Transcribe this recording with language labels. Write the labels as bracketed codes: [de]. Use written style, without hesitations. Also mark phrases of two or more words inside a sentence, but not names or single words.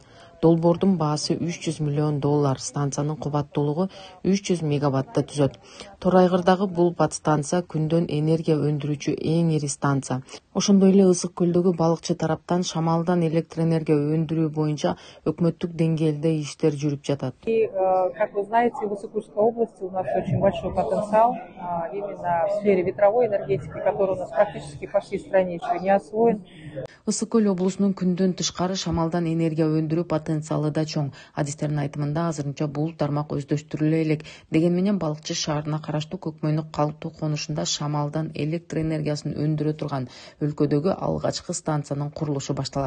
[ky] Долбоордун баасы $300 миллион, станциянын кубаттуулугу 300 мегаваттты түзөт. Торайгырдагы бул подстанция күндөн энергия өндүрүүчү эң ири станция. Ошондой эле Ысык көлдөгү балыкчы тараптан шамалдан электр энергия өндүрүү боюнча өкмөттүк деңгээлде иштер жүрүп жатат. [ru] И, как вы знаете, в Ысык-Кульской области у нас очень большой потенциал именно в сфере ветровой энергетики, который у нас практически по всей стране еще не освоен. [ky] Ысык көл облусунун күндөн тышкары шамалдан энергия өндүрүү потенциалы да чоң. Адистердин айтымында азырынча бул тармак өздөштүрүлө элек. Деген менен балыкчы шаарына караштуу Көкмөйнөк калктуу конушунда шамалдан электр энергиясын өндүрө турган өлкөдөгү алгачкы станциянын курулушу башталат.